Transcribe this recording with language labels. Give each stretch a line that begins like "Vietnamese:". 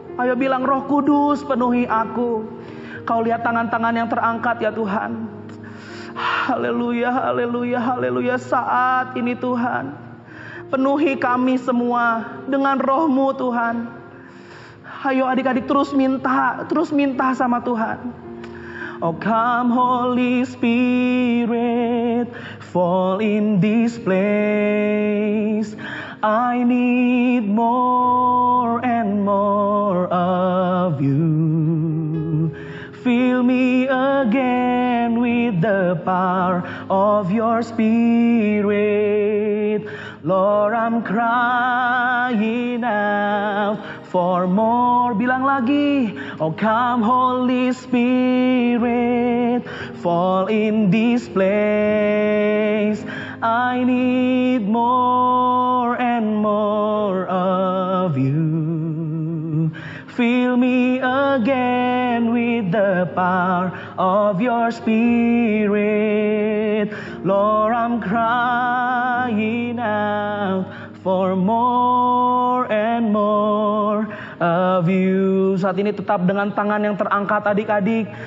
Indonesian: Ayo bilang, Roh Kudus penuhi aku. Kau lihat tangan-tangan yang terangkat ya Tuhan. Haleluya, haleluya, haleluya. Saat ini Tuhan, penuhi kami semua dengan Roh-Mu Tuhan. Ayo adik-adik terus minta sama Tuhan.
English: Oh come Holy Spirit, fall in this place. I need more and more of you. Fill me again with the power of your Spirit. Lord, I'm crying out for more.
Indonesian: Bilang lagi.
English: Oh come Holy Spirit, fall in this place. I need more and more of you. Fill me again with the power of your Spirit. Lord, I'm crying out for more and more of you.
Indonesian: Saat ini tetap dengan tangan yang terangkat adik-adik.